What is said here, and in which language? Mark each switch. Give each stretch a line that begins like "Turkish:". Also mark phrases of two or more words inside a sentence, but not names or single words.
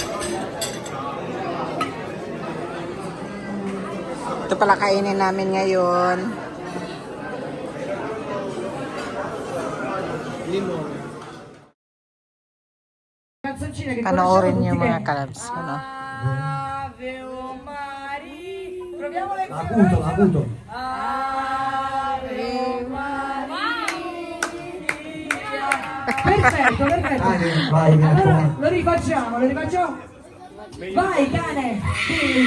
Filipino: Ito pala kainin namin ngayon. Panoorin niyo mga kalabs. Ano?
Italian: Ave Maria. Proviamo le Acuto, acuto. Ave Maria. Perfetto, perfetto. Vai, Allora, lo rifacciamo. Vai cane. Sì.